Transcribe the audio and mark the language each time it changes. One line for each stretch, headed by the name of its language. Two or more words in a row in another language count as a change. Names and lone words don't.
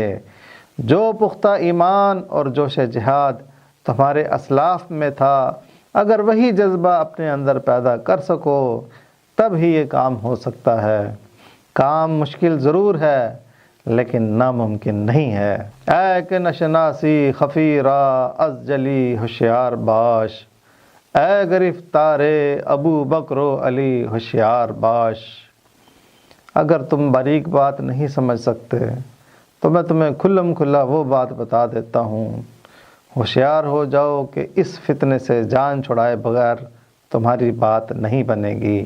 Urdu: جو پختہ ایمان اور جوش جہاد تمہارے اسلاف میں تھا، اگر وہی جذبہ اپنے اندر پیدا کر سکو تب ہی یہ کام ہو سکتا ہے۔ کام مشکل ضرور ہے لیکن ناممکن نہیں ہے۔
Persian: اے کہ نشناسی خفی را از جلی ہوشیار باش، اے گرفتار ابو بکر و علی ہوشیار باش۔
Urdu: اگر تم باریک بات نہیں سمجھ سکتے تو میں تمہیں کھلم کھلا وہ بات بتا دیتا ہوں۔ ہوشیار ہو جاؤ کہ اس فتنے سے جان چھڑائے بغیر تمہاری بات نہیں بنے گی۔